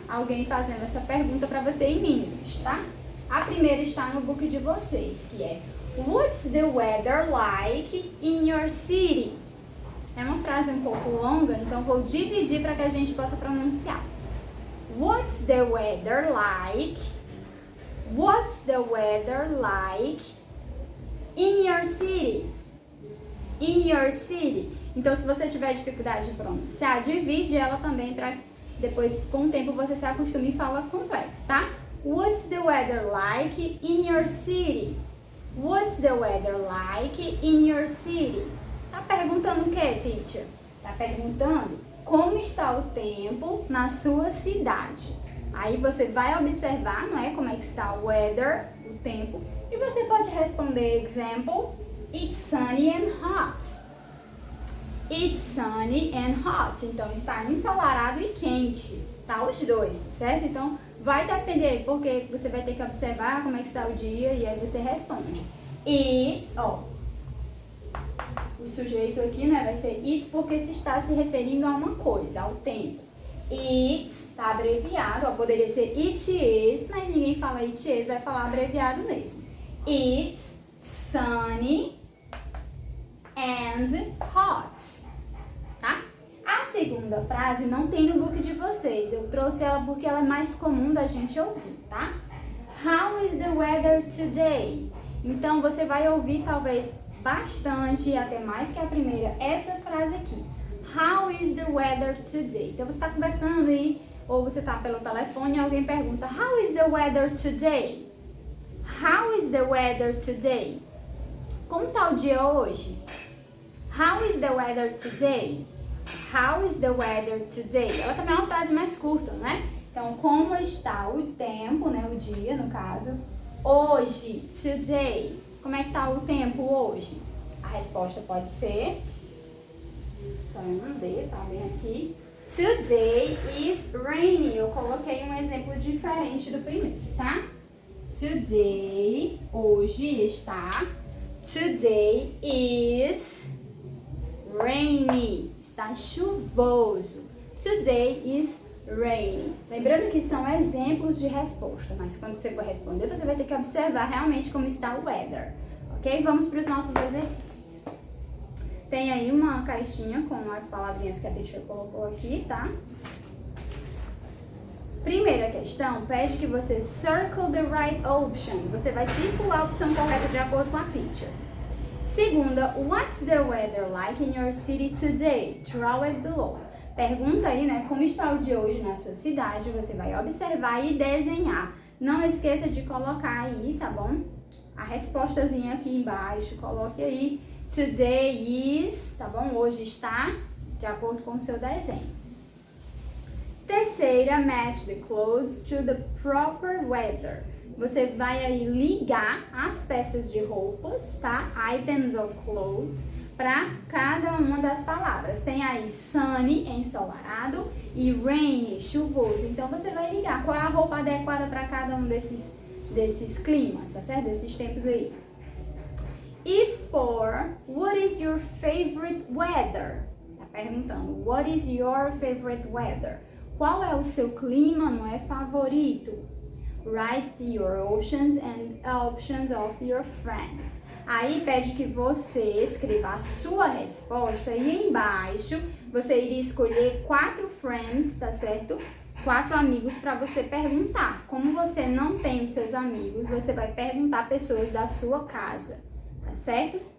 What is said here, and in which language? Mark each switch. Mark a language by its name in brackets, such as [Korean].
[Portuguese] Alguém fazendo essa pergunta para você em inglês, tá? A primeira está no book de vocês, que é [English] What's the weather like in your city? [Portuguese] É uma frase um pouco longa, então vou dividir para que a gente possa pronunciar. [English] What's the weather like? What's the weather like in your city? In your city. [Portuguese] Então, se você tiver dificuldade de pronunciar, divide ela também para depois, com o tempo, você se acostume e fala completo, tá? [English] What's the weather like in your city? What's the weather like in your city? [Portuguese] Tá perguntando o que, teacher? Tá perguntando como está o tempo na sua cidade. Aí você vai observar, não é, como é que está o weather, o tempo, e você pode responder, example, [English] it's sunny and hot. It's sunny and hot. [Portuguese] Então, está ensolarado e quente, tá? Os dois, tá certo? Então, vai depender, porque você vai ter que observar como é que está o dia e aí você responde. It's, o sujeito aqui, né, vai ser it porque se está se referindo a uma coisa, ao tempo. It's está abreviado, poderia ser it is, mas ninguém fala it is, vai falar abreviado mesmo. [English] It's sunny and hot, tá? [Portuguese] A segunda frase não tem no book de vocês, eu trouxe ela porque ela é mais comum da gente ouvir, tá? [English] How is the weather today? [Portuguese] Então você vai ouvir talvez bastante, até mais que a primeira, essa frase aqui. [English] How is the weather today? [Portuguese] Então você está conversando aí, ou você está pelo telefone e alguém pergunta [English] How is the weather today? How is the weather today? [Portuguese] Como está o dia hoje? [English] How is the weather today? How is the weather today? [Portuguese] Ela também é uma frase mais curta, né? Então, como está o tempo, né? O dia, no caso. Hoje, today. Como é que está o tempo hoje? A resposta pode ser... Só eu não dei, tá bem aqui. [English] Today is rainy. [Portuguese] Eu coloquei um exemplo diferente do primeiro, tá? [English] Today, [Portuguese] hoje está. [English] Today is rainy. [Portuguese] Está chuvoso. [English] Today is rainy. [Portuguese] Lembrando que são exemplos de resposta, mas quando você for responder, você vai ter que observar realmente como está o weather. Ok? Vamos para os nossos exercícios. Tem aí uma caixinha com as palavrinhas que a teacher colocou aqui, tá? Primeira questão, pede que você [English] circle the right option. [Portuguese] Você vai circular a opção correta de acordo com a picture. Segunda, [English] what's the weather like in your city today? Draw it below. [Portuguese] Pergunta aí, né, como está o dia hoje na sua cidade. Você vai observar e desenhar. Não esqueça de colocar aí, tá bom? A respostazinha aqui embaixo, coloque aí. [English] Today is, [Portuguese] tá bom? Hoje está, de acordo com o seu desenho. Terceira, [English] match the clothes to the proper weather. [Portuguese] Você vai aí ligar as peças de roupas, tá? [English] Items of clothes, [Portuguese] para cada uma das palavras. Tem aí sunny, ensolarado, e rainy, chuvoso. Então, você vai ligar qual é a roupa adequada para cada um desses climas, tá certo? Desses tempos aí. [English] E for, what is your favorite weather? [Portuguese] Tá perguntando, [English] what is your favorite weather? [Portuguese] Qual é o seu clima, não é, favorito? [English] Write your options and options of your friends. [Portuguese] Aí pede que você escreva a sua resposta e embaixo você iria escolher 4 friends, tá certo? 4 amigos para você perguntar. Como você não tem os seus amigos, você vai perguntar pessoas da sua casa, tá certo?